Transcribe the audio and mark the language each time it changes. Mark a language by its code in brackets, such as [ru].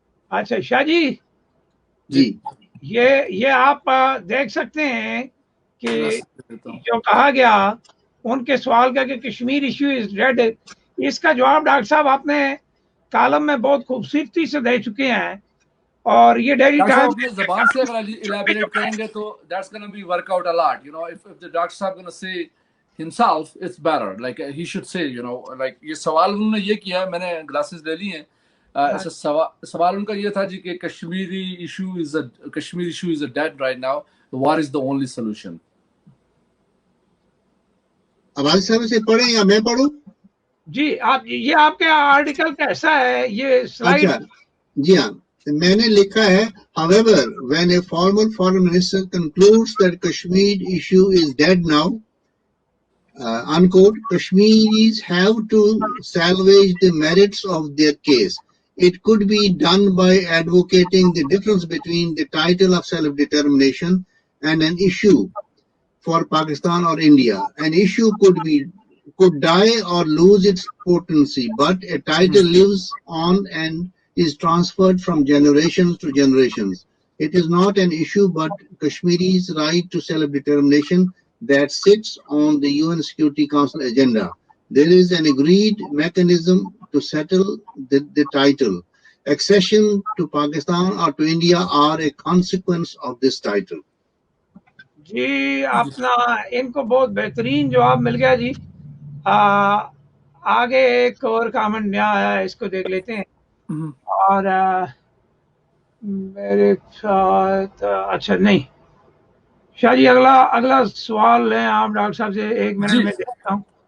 [ur] اچھا شاہ جی یہ آپ دیکھ سکتے ہیں کہ جو کہا گیا ان کے سوال کا کہ [en] Kashmir issue is dead, [ur] اس کا جواب ڈاکٹر صاحب آپ نے کالم میں بہت خوبصورتی سے دے چکے ہیں. اور یہ ڈیری ٹائم اپنے زبان سے اگر ایلیبریٹ کریں گے تو [en] that's going to be work out a lot. You know, if the doctor صاحب going to say himself, it's better. Like he should say, you know, like [ur] یہ سوال انہوں نے یہ کیا ہے، میں نے گلاسز لے لی ہیں. سوال ان کا یہ تھا جی کہ Kashmiri [en] Issue is dead right now. What is the only solution? [ur] Abbasi صاحب سے پڑھیں یا میں پڑھوں؟ جی یہ آپ کے آرٹیکل کیسا ہے یہ سلائیڈ؟ جی ہاں، میں نے لکھا ہے [en] however when a former foreign minister concludes that Kashmir issue is dead now, unquote, Kashmiris have to salvage the merits of their case. It could be done by advocating the difference between the title of self-determination and an issue for Pakistan or India. An issue could die or lose its potency, but a title lives on and is transferred from generations to generations. It is not an issue but Kashmiri's right to self-determination that sits on the UN Security Council agenda. There is an agreed mechanism to settle the title. Accession to Pakistan or to India are a consequence of this title. [ur] جی اپنا ان کو بہت بہترین جواب مل گیا جی. آگے ایک اور کامنٹ نیا آیا ہے، اس کو دیکھ لیتے ہیں. اور میرے ساتھ اچھا نہیں شاہ جی اگلا سوال لیں آپ ڈاکٹر صاحب سے، 1 منٹ میں دیکھتا ہوں.